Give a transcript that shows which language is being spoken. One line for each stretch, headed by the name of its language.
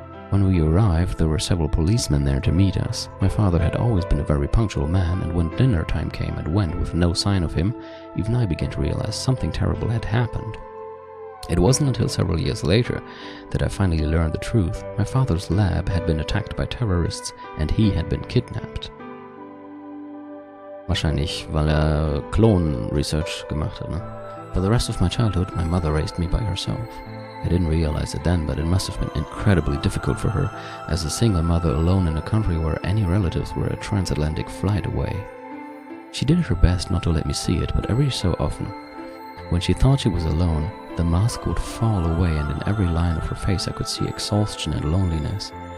English: When we arrived, there were several policemen there to meet us. My father had always been a very punctual man, and when dinner time came and went with no sign of him, even I began to realize something terrible had happened. It wasn't until several years later that I finally learned the truth. My father's lab had been attacked by terrorists, and he had been kidnapped.
German: Wahrscheinlich, weil Klon-Research gemacht hat, ne?
English: For the rest of my childhood, my mother raised me by herself. I didn't realize it then, but it must have been incredibly difficult for her, as a single mother alone in a country where any relatives were a transatlantic flight away. She did her best not to let me see it, but every so often, when she thought she was alone, the mask would fall away and in every line of her face I could see exhaustion and loneliness.